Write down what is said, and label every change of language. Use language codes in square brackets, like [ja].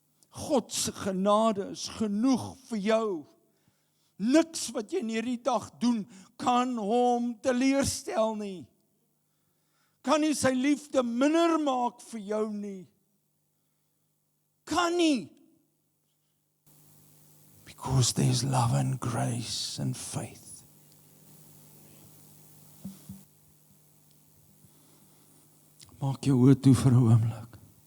[af] God se genade is genoeg vir jou. Niks wat jy in hierdie dag doen, kan hom teleurstel nie. Kan nie sy liefde minder maak vir jou nie. Kan nie. [en] Because there's love and grace and faith. [af] Maak jou oë toe vir 'n oomblik.